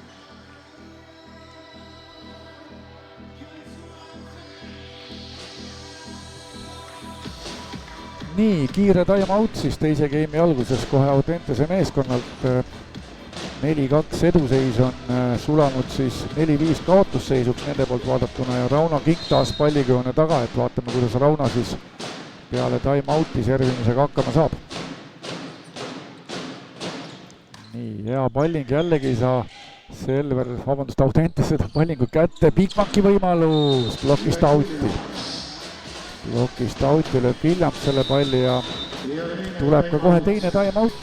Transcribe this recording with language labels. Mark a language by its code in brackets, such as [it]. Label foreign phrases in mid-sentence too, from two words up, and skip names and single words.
[et] Nii, kiire time-out siis teise game'i alguses kohe Audentese meeskonnalt. 4-2 eduseis on sulanud siis 4-5 kaotusseisuks nende poolt vaadatuna ja Rauno Kink taas pallikööne taga, et vaatame, kuidas Rauno siis peale time-out'i servimisega hakkama saab. Nii, hea palling jällegi ei saa Audentese seda pallingut kätte. Bigbanki võimalus blokist out'i. Blokist out'i lööb Williams selle palli ja tuleb ka kohe teine time-out.